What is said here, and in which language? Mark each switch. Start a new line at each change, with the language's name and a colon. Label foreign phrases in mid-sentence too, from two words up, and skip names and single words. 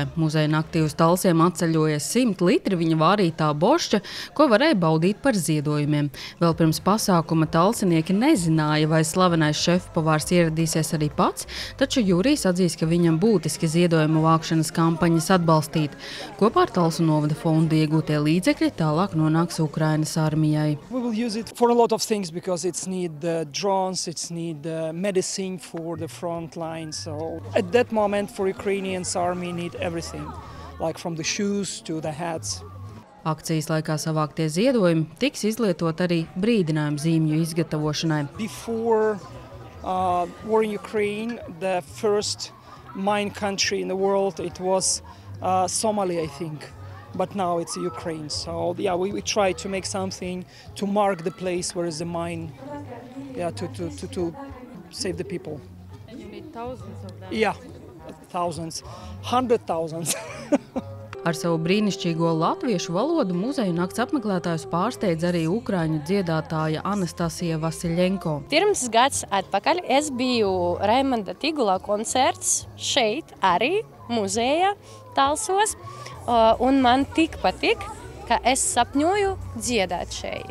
Latvian: Muzeja naktī uz Talsiem atceļojies 100 litri viņa vārītā boršķa, ko varēja baudīt par ziedojumiem. Vēl pirms pasākuma talsinieki nezināja, vai slavenais šefpavārs ieradīsies arī pats, taču Jurijs atzīst, ka viņam būtiski ziedojumu vākšanas kampaņas atbalstīt. Kopā ar Talsu novada fondu iegūtie līdzekļi tālāk nonāks Ukrainas armijai.
English: We will use it for a lot of things because it's need drones, it's need medicine for the front line. So at that moment for Ukrainians army need everything, like from the shoes to the hats. Akcijas laikā savāktie ziedojumi tiks izlietot arī brīdinājumu zīmju izgatavošanai. Before war in Ukraine, the first mine country in the world, it was Somalia, I think. But now it's Ukraine. So yeah, we try to make something to mark the place where is the mine, to save the people. And you need thousands of them. Yeah, thousands, 100,000.
Latvian: Ar savu brīnišķīgo latviešu valodu muzeju nakts apmeklētājus pārsteidz arī ukraiņu dziedātāja Anastasija Vasiļenko. Pirms gads atpakaļ es biju Raimonda Tigula koncerts šeit arī muzeja Talsos, un man tik patik, ka es sapņoju dziedāt šeit.